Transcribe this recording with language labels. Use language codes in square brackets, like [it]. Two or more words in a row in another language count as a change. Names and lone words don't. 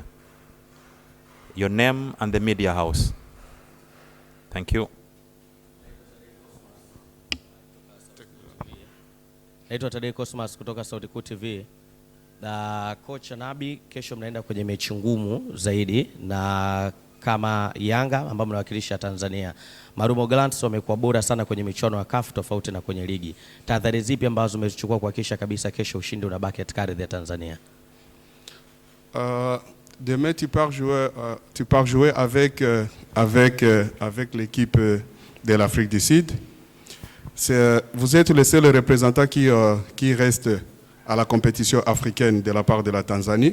[en] Your name and the media house. Thank you. [sw] Naitwa Tadei Cosmas kutoka Sauti Kuu TV. Na coach Nabi, kesho mnaenda kwenye mechi ngumu zaidi na kama Yanga ambao mnawakilisha Tanzania. Marumo Gallants wamekuwa bora sana kwenye michuano ya CAF tofauti na kwenye ligi. Tahadhari zipi ambazo umezichukua kuhakikisha kabisa kesho ushindi unabaki katika ardhi ya Tanzania? [fr] Demain tu pars jouer avec l'équipe de l'Afrique du Sud. Vous êtes le seul représentant qui reste à la compétition africaine de la part de la Tanzanie.